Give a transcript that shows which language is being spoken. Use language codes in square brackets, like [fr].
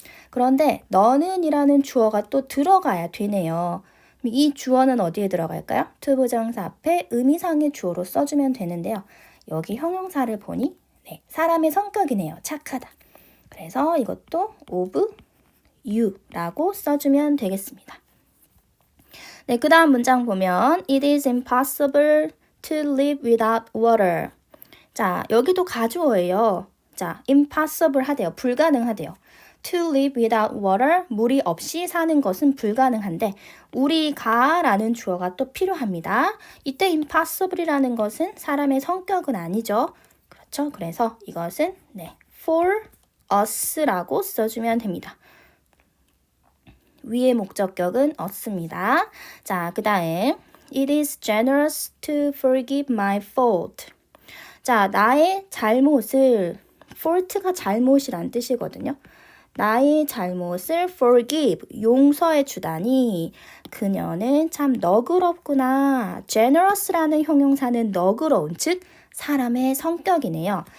[ko] 그런데 너는 이라는 주어가 또 들어가야 되네요. 이 주어는 어디에 들어갈까요? 투부정사 앞에 의미상의 주어로 써주면 되는데요. 여기 형용사를 보니 네, 사람의 성격이네요. 착하다. 그래서 이것도 of you라고 써주면 되겠습니다. 네, 그 다음 문장 보면 [en] It is impossible to live without water. [ko] 자, 여기도 가주어예요. 자, impossible 하대요. 불가능하대요. [en] To live without water, [ko] 물이 없이 사는 것은 불가능한데 우리가 라는 주어가 또 필요합니다. 이때 impossible이라는 것은 사람의 성격은 아니죠. 그렇죠? 그래서 이것은 네, [en] for us [ko] 라고 써주면 됩니다. 위의 목적격은 us입니다. 자, 그 다음 [en] It is generous to forgive my fault. [ko] 자, 나의 잘못을 fault가 잘못이란 뜻이거든요. 나의 잘못을 forgive, 용서해 주다니 그녀는 참 너그럽구나. generous라는 형용사는 너그러운, 즉 사람의 성격이네요.